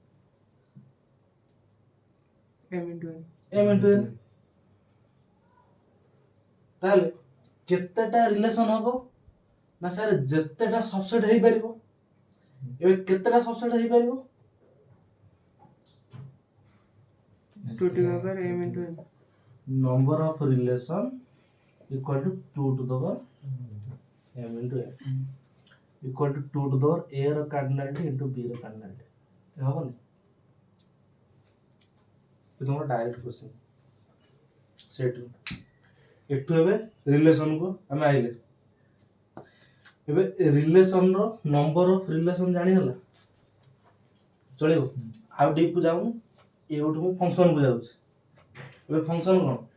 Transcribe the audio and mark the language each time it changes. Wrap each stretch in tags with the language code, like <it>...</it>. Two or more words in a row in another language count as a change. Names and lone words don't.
<en>M into N M into N</en> <or>ତାହେଲେ କେତେଟା ରିଲେସନ ହବ ନା ସାର୍ ଯେତେଟା ସବସେଟ୍ ହେଇପାରିବ ଏବେ କେତେଟା ସବସେଟ୍ ହେଇପାରିବ</or> <en>2 to the power M into N number of relation equal to 2 to the power M into N equal to 2 to the power A ର cardinality into B ର cardinality ହବନି</en> <or>ତମର</or> <en>direct question set</en> <or>ଏଠୁ ଏବେ ରିଲେସନ କୁ ଆମେ ଆଇଲେ ଏବେ ରିଲେସନ ର</or> <en>number of relation</en> <or>ଜାଣିହେଲା ଚଳିବ ଆଉ ଡିପ୍ କୁ ଯାଉନି ଏଉଠୁ ମୁଁ ଫଙ୍କସନ କୁ ଯାଉଛି ଏବେ ଫଙ୍କସନ କ'ଣ</or>